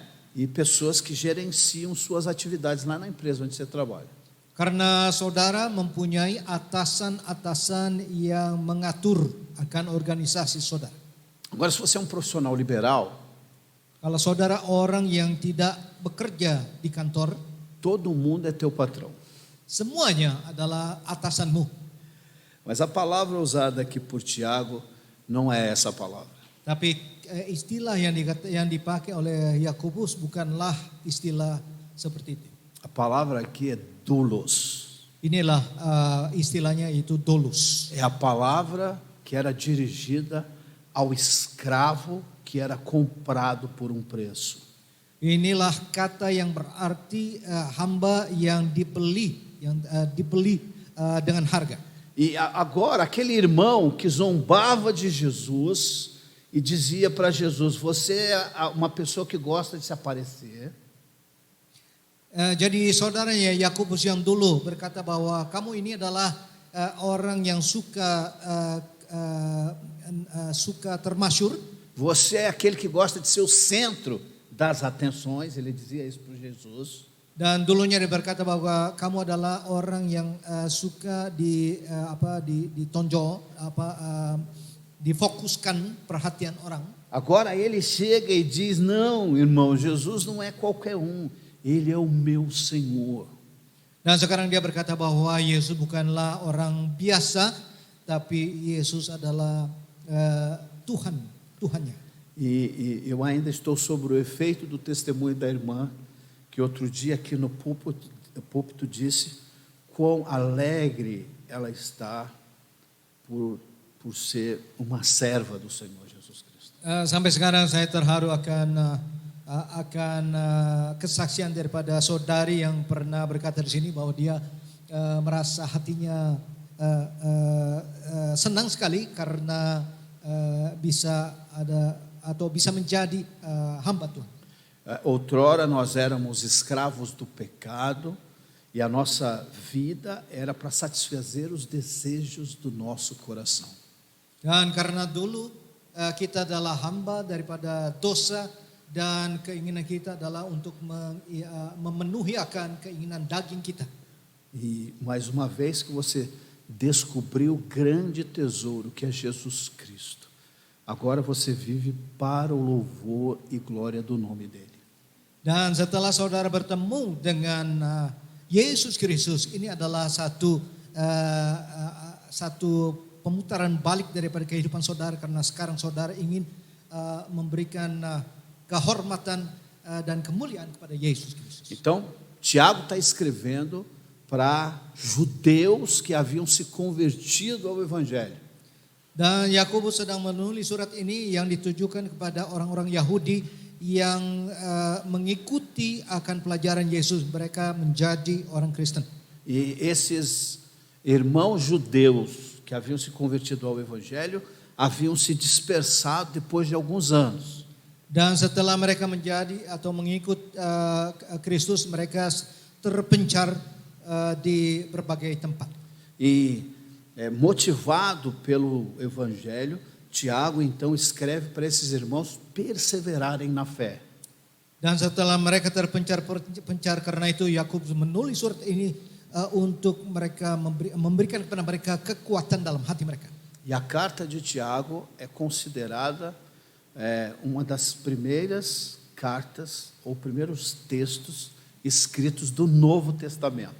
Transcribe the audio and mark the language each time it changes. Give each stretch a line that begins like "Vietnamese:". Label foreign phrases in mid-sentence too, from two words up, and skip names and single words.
Portuguese: E pessoas que gerenciam suas atividades lá na empresa onde você trabalha.
Indonesian: Karena saudara mempunyai atasan-atasan yang mengatur akan organisasi saudara.
Portuguese: Agora, se você é um profissional liberal,
Indonesian: kalau saudara orang yang tidak bekerja di kantor,
Portuguese: todo mundo é teu patrão.
Indonesian: Semuanya adalah atasanmu.
Portuguese: Mas a palavra usada aqui por Tiago não é essa palavra.
Indonesian: Tapi istilah yang dipakai oleh Yakobus bukanlah istilah seperti itu.
Portuguese: A palavra aqui é doulos.
Indonesian: Inilah istilahnya itu doulos.
Portuguese: É a palavra que era dirigida ao escravo que era comprado por um preço.
Indonesian: Inilah kata yang berarti hamba yang dibeli dengan harga.
Portuguese: E agora aquele irmão que zombava de Jesus e dizia para Jesus: você é uma pessoa que gosta de se aparecer.
Indonesian: Jadi saudaranya Yakobus yang dulu berkata bahwa kamu ini adalah orang yang suka termasyur.
Portuguese: Você é aquele que gosta de ser o centro das atenções, ele dizia isso para Jesus.
Indonesian: Dan dulunya dia berkata bahwa kamu adalah orang yang suka ditonjol, difokuskan perhatian orang.
Portuguese: Agora ele chega e diz: não, irmão, Jesus não é qualquer um, ele é o meu Senhor.
Indonesian: Dan sekarang dia berkata bahwa Yesus bukanlah orang biasa, tapi Yesus adalah Tuhannya.
Portuguese: E eu ainda estou sobre o efeito do testemunho da irmã, que outro dia aqui no púlpito disse quão alegre ela está por ser uma serva do Senhor Jesus Cristo.
Indonesian: Sampai sekarang saya terharu akan kesaksian daripada saudari yang pernah berkata di sini bahwa dia merasa hatinya senang sekali karena bisa menjadi hamba Tuhan.
Portuguese: Outrora nós éramos escravos do pecado E a nossa vida era para satisfazer os desejos do nosso coração.
Indonesian: Dan karena dulu kita adalah hamba daripada dosa dan keinginan kita adalah untuk memenuhi akan keinginan daging kita.
Portuguese: E mais uma vez que você descobriu o grande tesouro que é Jesus Cristo, agora você vive para o louvor e glória do nome dele.
Indonesian: Dan setelah saudara bertemu dengan Yesus Kristus, ini adalah satu pemutaran balik daripada kehidupan saudara, karena sekarang saudara ingin memberikan kehormatan dan kemuliaan kepada Yesus Kristus.
Portuguese: Então, Tiago está escrevendo para judeus que haviam se convertido ao Evangelho.
Indonesian: Dan Yakobus sedang menulis surat ini yang ditujukan kepada orang-orang Yahudi yang mengikuti akan pelajaran Yesus, mereka menjadi orang Kristen.
Portuguese: E esses irmãos judeus que haviam se convertido ao Evangelho haviam se dispersado depois de alguns anos.
Indonesian: Dan setelah mereka menjadi atau mengikut Kristus, mereka terpencar di berbagai tempat.
Portuguese: E motivado pelo Evangelho, Tiago então escreve para esses irmãos perseverarem na fé.
Indonesian: Dan setelah mereka terpencar karena itu Yakobus menulis surat ini untuk mereka memberikan kepada mereka kekuatan dalam hati mereka.
Portuguese: E a carta de Tiago é considerada uma das primeiras cartas ou primeiros textos escritos do Novo Testamento.